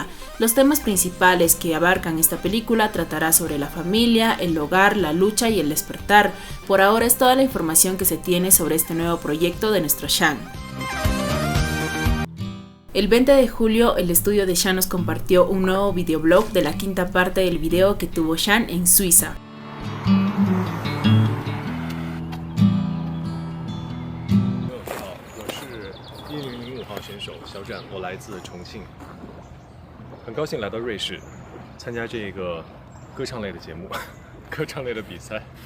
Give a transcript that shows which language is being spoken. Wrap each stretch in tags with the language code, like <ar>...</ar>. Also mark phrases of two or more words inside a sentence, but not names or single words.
<es>Los temas principales que abarcan esta película tratará sobre la familia, el hogar, la lucha y el despertar. Por ahora es toda la información que se tiene sobre este nuevo proyecto de nuestro Shang. El 20 de julio, el estudio de Shang nos compartió un nuevo videoblog de la quinta parte del video que tuvo Shang en Suiza.</es> <zh>很高兴来到瑞士，参加这个歌唱类的节目，歌唱类的比赛。</zh>